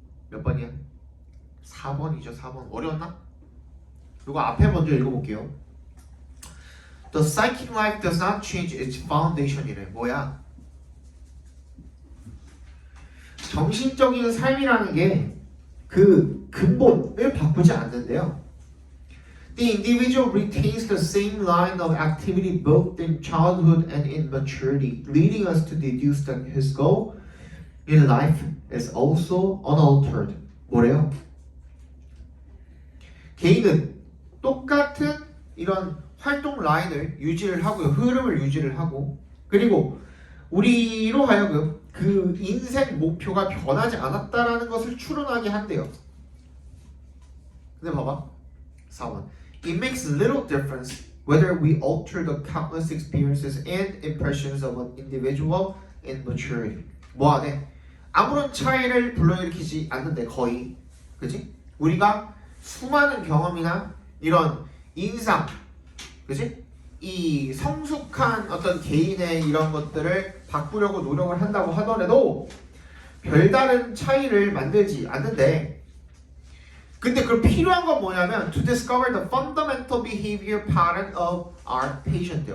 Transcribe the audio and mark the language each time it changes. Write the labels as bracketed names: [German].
[Korean] 몇 번이야? 4번이죠. 4번. 어려웠나? 이거 앞에 먼저 읽어볼게요. [English] The psychic life does not change its foundation이래. [Korean] 뭐야? 정신적인 삶이라는 게 그 근본을 바꾸지 않는데요. [English] The individual retains the same line of activity both in childhood and in maturity, leading us to deduce that his goal in life is also unaltered. [Korean] 뭐래요? 개인은 똑같은 이런 활동 라인을 유지를 하고요. 흐름을 유지를 하고, 그리고 우리로 하여금 그 인생 목표가 변하지 않았다라는 것을 추론하게 한대요. 근데 봐봐. 4번. [English] It makes little difference whether we alter the countless experiences and impressions of an individual in maturity. [Korean] 뭐 하네? 아무런 차이를 불러일으키지 않는데 거의. 그치? 우리가 수많은 경험이나 이런 인상, 그치? 이 성숙한 어떤 개인의 이런 것들을 바꾸려고 노력을 한다고 하더라도 별다른 차이를 만들지 않는데, 근데 그 필요한 건 뭐냐면 [English] to discover the fundamental behavior pattern of our patient.